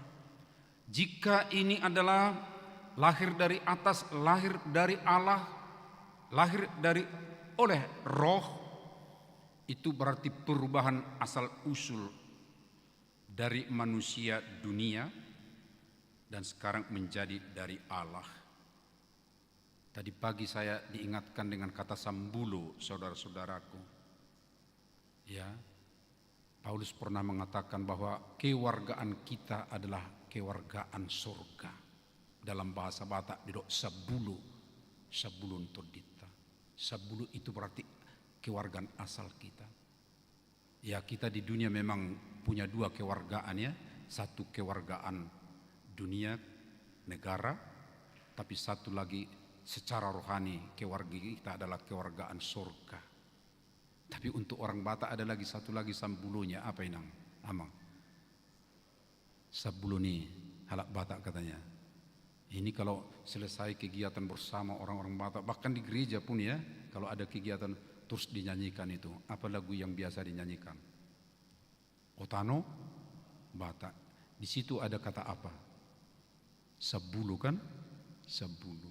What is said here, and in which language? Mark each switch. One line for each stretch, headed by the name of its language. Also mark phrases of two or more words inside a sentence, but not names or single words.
Indonesian: Jika ini adalah lahir dari atas, lahir dari Allah, lahir dari oleh Roh, itu berarti perubahan asal usul dari manusia dunia dan sekarang menjadi dari Allah. Tadi pagi saya diingatkan dengan kata sambulo, saudara-saudaraku. Paulus pernah mengatakan bahwa kewargaan kita adalah kewargaan surga. Dalam bahasa Batak
Batak Toba: didok sabulo, sabulun todita.
Indonesian: Sabulo itu berarti kewargaan asal kita. Kita di dunia memang punya dua kewargaan ya. Satu kewargaan dunia, negara, tapi satu lagi secara rohani kewarga kita adalah kewargaan surga. Tapi untuk orang Batak ada lagi satu lagi sambulonya, apa inang? Amang.
Batak Toba: Sabuloni halak Batak
Indonesian: katanya. Ini kalau selesai kegiatan bersama orang-orang Batak, bahkan di gereja pun ya, kalau ada kegiatan terus dinyanyikan itu. Apa lagu yang biasa dinyanyikan? Otano, Batak. Di situ ada kata apa? Sabulu kan? Sabulu.